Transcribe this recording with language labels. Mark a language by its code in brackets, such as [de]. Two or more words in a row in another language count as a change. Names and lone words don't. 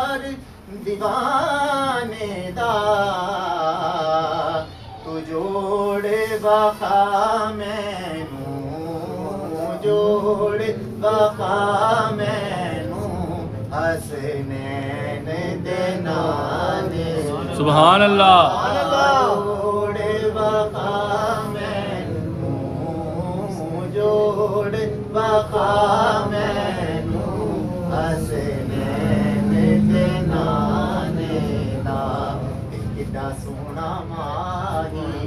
[pa] ਦੀਵਾਨੇ ਦਾ ਤੂ ਜੋੜ ਵਖਾ ਮੈਨੂੰ ਜੋੜ ਵਖਾ ਮੈਨੂੰ ਹਸਨੈਨ ਦੇ ਨਾਨੇ [ar] سبحان الله [pa] ਜੋੜ ਵਖਾ ਮੈਨੂੰ ਜੋੜ ਵਖਾ ਮੈਨੂੰ ਹਸਨੈਨ ਦੇ ਨਾਨੇ ਦਾ ਕਿੱਡਾ ਸੋਹਣਾ ਮਾਹੀ